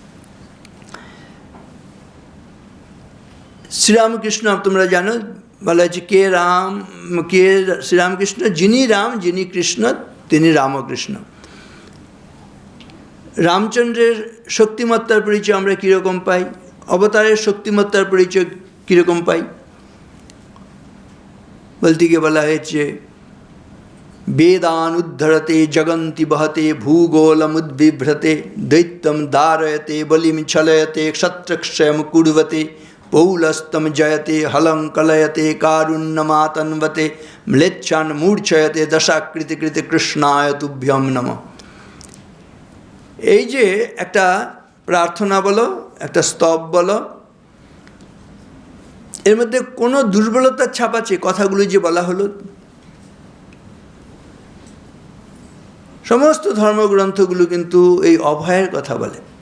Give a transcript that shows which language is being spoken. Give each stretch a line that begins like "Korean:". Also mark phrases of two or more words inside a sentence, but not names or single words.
Bangla: শ্রীরামকৃষ্ণ তোমরা জানো, বলা হয়েছে কে রাম, কে শ্রীরামকৃষ্ণ, যিনি রাম, যিনি কৃষ্ণ, তিনি রামকৃষ্ণ। রামচন্দ্রের শক্তিমত্তার পরিচয় আমরা কীরকম পাই? অবতারের শক্তিমত্তার পরিচয় কীরকম পাই বলতে গিয়ে বলা হয়েছে
Sanskrit: वेदानुद्धरते जगन्ति बहते भूगोलमुद्बिभ्रते दैत्यं दारयते बलिं छलयते क्षत्रक्षयं कुर्वते पौलस्तं जयते हलं कलयते कारुण्यमातन्वते म्लेच्छान् मूर्छयते दशाकृति कृति कृष्णाय तुभ्यं नमः।
Bangla: এই যে একটা প্রার্থনা বলো, একটা স্তব বলো, এর মধ্যে কোনো দুর্বলতার ছাপ আছে? কথাগুলো যে বলা হলো, সমস্ত ধর্মগ্রন্থগুলো কিন্তু এই অভয়ের কথা বলে।